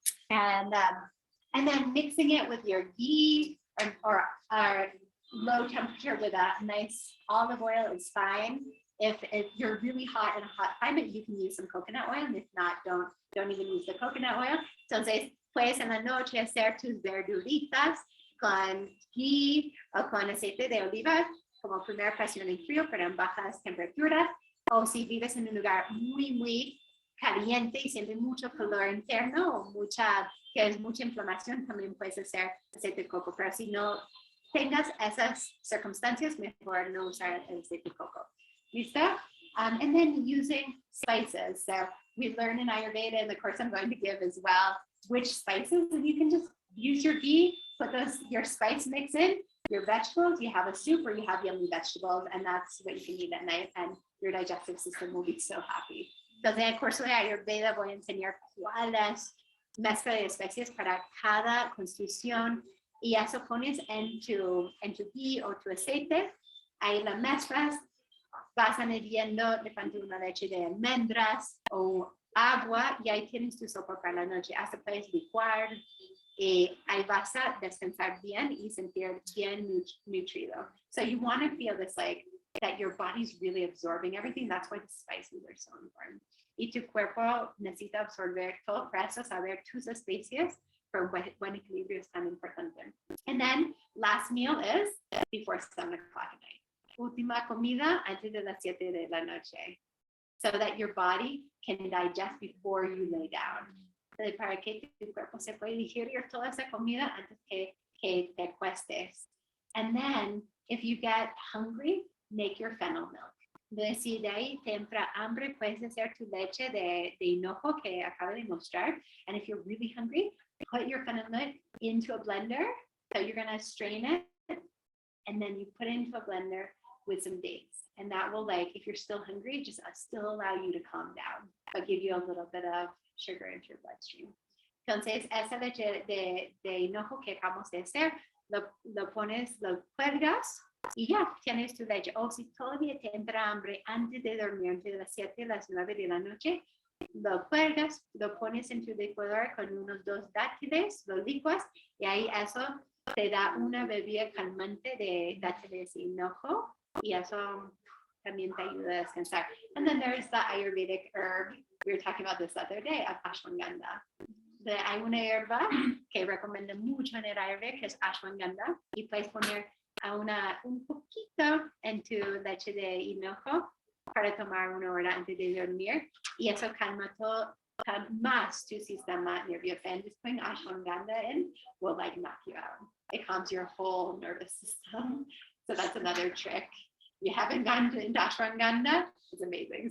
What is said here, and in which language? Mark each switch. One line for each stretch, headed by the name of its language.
English: And then mixing it with your ghee or low temperature with a nice olive oil is fine. If you're really hot in a hot climate, you can use some coconut oil. And if not, don't even use the coconut oil.
Spanish: Entonces, puedes en la noche hacer tus verduritas con ghee o con aceite de oliva como primera presión en frío, pero en bajas temperaturas. O si vives en un lugar muy, muy caliente y siente mucho calor interno o que es mucha inflamación, también puedes hacer aceite de coco. Pero si no tengas esas circunstancias, mejor no usar el aceite de coco. ¿Listo?
English: And then using spices. So we learn in Ayurveda, in the course I'm going to give as well, which spices, and you can just use your ghee, put your spice mix in, your vegetables, you have a soup or you have yummy vegetables, and that's what you can eat at night, and your digestive system will be so happy.
Spanish: Entonces, en el curso de Ayurveda voy a enseñar cuáles mezcla de especies para cada constitución, y eso pones en tu ghee o tu aceite, ahí la mezclas, vas añadiendo de pronto una leche de almendras o agua, y ahí tienes tu sopa para la noche. Hasta puedes licuar, y ahí vas a descansar bien y sentir bien nutrido.
English: So you want to feel this, like, that your body's really absorbing everything. That's why the spices are so important.
Spanish: Y tu cuerpo necesita absorber todo para eso, saber tus especies, for buen equilibrio es tan importante.
English: And then last meal is before 7 o'clock at night.
Spanish: Última comida antes de las 7 de la noche,
English: so that your body can digest before you lay down.
Spanish: Para que tu cuerpo se pueda digerir toda esa comida antes que te acuestes.
English: And then if you get hungry, make your fennel milk.
Spanish: Entonces, si de ahí te entra hambre, puedes hacer tu leche de hinojo que acabo de mostrar.
English: And if you're really hungry, put your fennel milk into a blender. So you're going to strain it, and then you put it into a blender with some dates. And that will, like, if you're still hungry, just still allow you to calm down, but give you a little bit of sugar into your bloodstream.
Spanish: Entonces, esa leche de hinojo que acabamos de hacer, lo pones, lo cuelgas, y ya tienes tu leche. O si todavía te entra hambre antes de dormir, entre las 7 y las 9 de la noche, lo cuelgas, lo pones en tu licuadora con unos 2 dátiles, lo licuas, y ahí eso te da una bebida calmante de dátiles y hinojo, y eso también te ayuda a descansar.
English: And then there's the Ayurvedic herb, we were talking about this the other day, of ashwagandha.
Spanish: Hay una hierba que recomiendo mucho en el Ayurveda, que es ashwagandha, y puedes poner un poquito en tu leche de hinojo para tomar 1 hora antes de dormir, y eso calma más tu sistema nervioso.
English: And just putting ashwagandha in will, like, knock you out. It calms your whole nervous system. So that's another trick. You haven't gone into ashwagandha, it's amazing.